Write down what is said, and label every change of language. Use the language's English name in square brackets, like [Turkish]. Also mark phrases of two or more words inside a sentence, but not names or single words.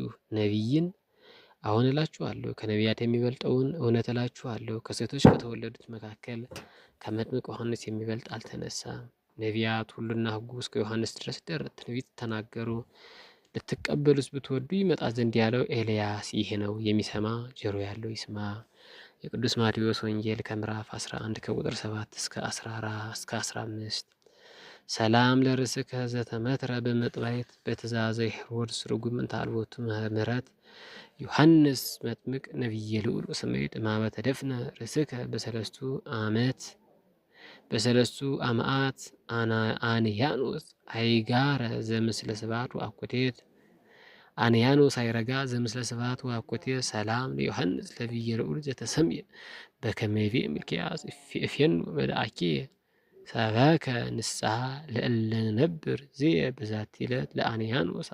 [Amharic] ነቢይን? አሁን እላችኋለሁ ከነቢያት የሚበልጠውን እውነት እላችኋለሁ፣ ከሴቶች ከተወለዱት መካከል ከመጥምቅ ዮሐንስ የሚበልጥ አልተነሳም። ነቢያት ሁሉና ሕጉ እስከ ዮሐንስ ድረስ ትንቢት ተናገሩ። ልትቀበሉስ ብትወዱ ይመጣ ዘንድ ያለው ኤልያስ ይህ ነው። የሚሰማ ጆሮ ያለው ይስማ። የቅዱስ ማቴዎስ ወንጌል ከምዕራፍ 11 ከቁጥር 7 እስከ 14 እስከ 15። [Geez] ሰላም ለርእስከ ዘተመትረ በመጥባይት በትእዛዘ ሄሮድስ ርጉም እንተ አልቦቱ ምሕረት ዮሐንስ መጥምቅ ነቢየ ልዑል ወሰማዕት እምኀበ ተደፍነ ርእስከ በሰለስቱ አምዓት አንያኖስ አይጋረ ዘምስለ ስብሐት ወአኮቴት አንያኖስ አይረጋ ዘምስለ ስብሐት ወአኮቴት ሰላም ለዮሐንስ ነቢየ ልዑል ዘተሰምየ በከመ ይቤ ሚልክያስ እፌኑ በዳአኪየ ሰበከ ንስሐ ለእለ ነብር ዝየ በዛቲ ዕለት ለአንያኖስ